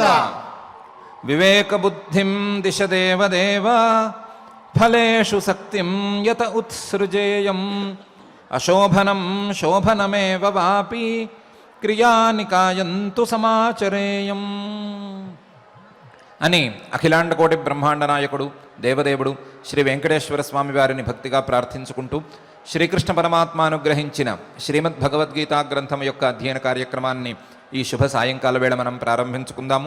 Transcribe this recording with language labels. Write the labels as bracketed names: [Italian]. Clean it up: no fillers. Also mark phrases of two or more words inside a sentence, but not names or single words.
[Sanskrit] विवेक बुद्धिं दिश देव देव फलेषु शक्तिं यत उत्सृजेयम् अशोभनं शोभनमेव वापि क्रियानिकायन्तु समाचरेयम् [Telugu] అని అఖిలాండ కోటి బ్రహ్మాండ నాయకుడు దేవదేవుడు శ్రీ వెంకటేశ్వర స్వామి వారిని భక్తిగా ప్రార్థించుకుంటూ శ్రీకృష్ణ పరమాత్మ అనుగ్రహించిన శ్రీమద్ భగవద్గీతా గ్రంథం యొక్క అధ్యయన కార్యక్రమాన్ని ఈ శుభ సాయంకాల వేళ మనం ప్రారంభించుకుందాము.